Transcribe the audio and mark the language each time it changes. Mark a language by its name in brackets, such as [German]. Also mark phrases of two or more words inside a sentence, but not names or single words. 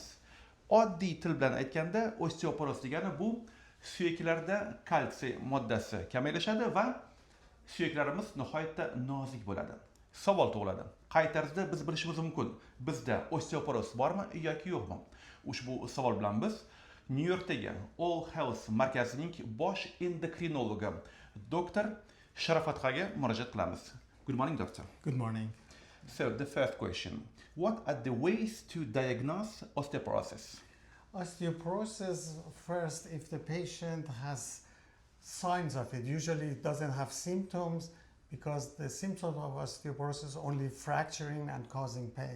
[Uzbek] Oddiy til bilan aytganda, osteoporoz degani bu suyaklarda kalsiy moddasi kamaylashadi va suyaklarimiz nihoyatda nozik bo'ladi. Savol tug'iladi. Qay tarzda biz bilishimiz mumkin? Bizda osteoporoz bormi yoki yo'qmi? Ushbu savol bilan biz New Yorkdagi All Health markazining bosh endokrinologi doktor Sharafatxoga murojaat qilamiz. [English] Good morning, doctor. Good morning. So the first question, what are the ways to diagnose osteoporosis? Osteoporosis, first, if the patient has signs of it, usually it doesn't have symptoms because the symptoms of osteoporosis only fracturing and causing pain.